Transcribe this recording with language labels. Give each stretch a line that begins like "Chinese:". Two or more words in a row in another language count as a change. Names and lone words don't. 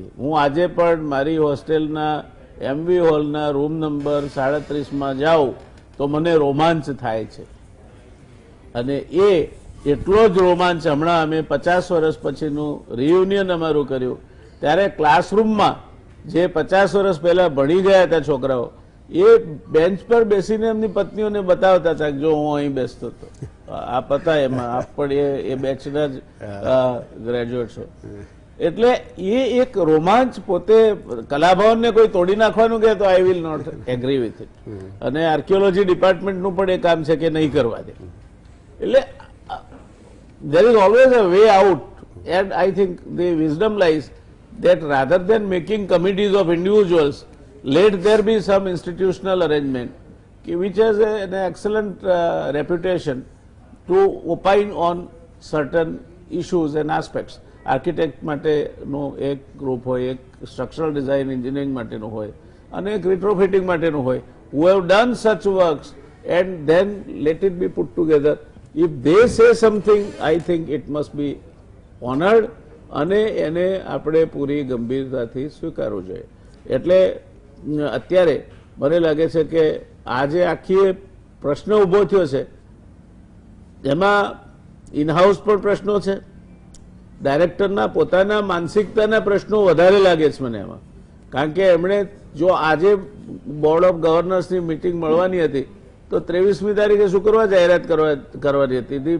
Gujarati: હું આજે પણ મારી હોસ્ટેલના MV હોલના
English: room number
Gujarati: 37માં જાઉં તો મને રોમાંચ થાય છે, અને એ એટલો જ રોમાંચ હમણાં અમે 50 વર્ષ પછીનું રિયુનિયન અમારું કર્યું ત્યારે ક્લાસરૂમમાં જે 50 વર્ષ પહેલા ભણી ગયા હતા છોકરાઓ એ બેન્ચ પર બેસીને એમની પત્નીઓને બતાવતા હતા કે જો હું અહીં બેસતો હતો, આ પતા એમાં આપ પણ એ બેચના જ ગ્રેજ્યુએટ છો. એટલે એ એક રોમાંચ પોતે કલાભવનને કોઈ તોડી નાખવાનું કહે તો
English: I will not agree with it,
Gujarati: અને આર્કિયોલોજી ડિપાર્ટમેન્ટનું પણ એ કામ છે કે નહીં કરવા દે.
English: એટલે there is always a way out, and I think the wisdom lies that rather than making committees of individuals, let there be some institutional arrangement which has an excellent reputation to opine on certain issues and aspects.
Gujarati: આર્કિટેક્ટ માટેનું એક ગ્રુપ હોય, એક
English: structural design engineering
Gujarati: માટેનું હોય, અને એક રિટ્રોફિટિંગ માટેનું હોય,
English: who have done such works and then let it be put together. If they say something, I think it must be honored
Gujarati: અને એને આપણે પૂરી ગંભીરતાથી સ્વીકારવું જોઈએ. એટલે અત્યારે મને લાગે છે કે આજે આખી પ્રશ્ન ઊભો થયો છે એમાં ઇનહાઉસ પણ પ્રશ્નો છે, ડાયરેક્ટરના પોતાના માનસિકતાના પ્રશ્નો વધારે લાગે છે મને એમાં, કારણ કે એમણે જો આજે
English: Board of Governors
Gujarati: મિટિંગ મળવાની હતી તો 23મી તારીખે શું કરવા જાહેરાત કરવાની હતી.